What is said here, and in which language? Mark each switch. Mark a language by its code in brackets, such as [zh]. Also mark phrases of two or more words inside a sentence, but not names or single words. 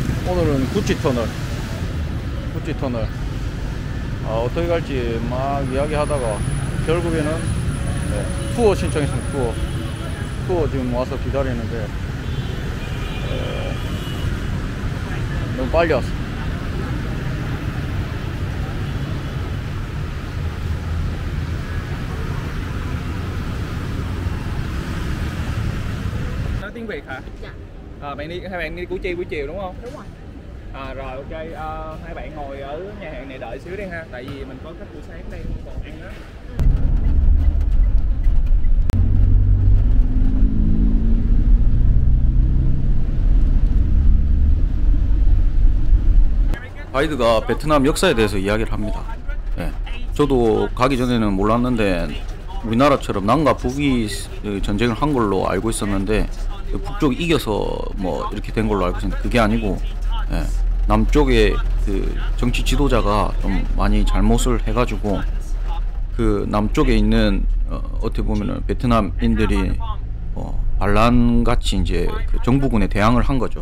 [ko] 오늘은 구찌 터널 어떻게 갈지 막 이야기하다가 결국에는 투어 신청했습니다. 투어 지금 와서 기다리는데 너무 빨리 왔어. [vi] Nói tiếng Việt hả? Dạ. Hai bạn đi Củ Chi buổi chiều đúng không? Đúng rồi. Rồi ok, hai bạn ngồi ở nhà hàng này đợi xíu đi ha, tại vì mình có khách buổi sáng đây còn ăn đó. [ko] 가이드가 베트남 역사에 대해서 이야기를 합니다. 저도 가기 전에는 몰랐는데 우리나라처럼 남과 북이 전쟁을 한 걸로 알고 있었는데 북쪽이 이겨서 뭐 이렇게 된 걸로 알고 있었는데 그게 아니고 남쪽의 그 정치 지도자가 좀 많이 잘못을 해가지고 그 남쪽에 있는 어떻게 보면은 베트남인들이 반란같이 이제 그 정부군에 대항을 한 거죠.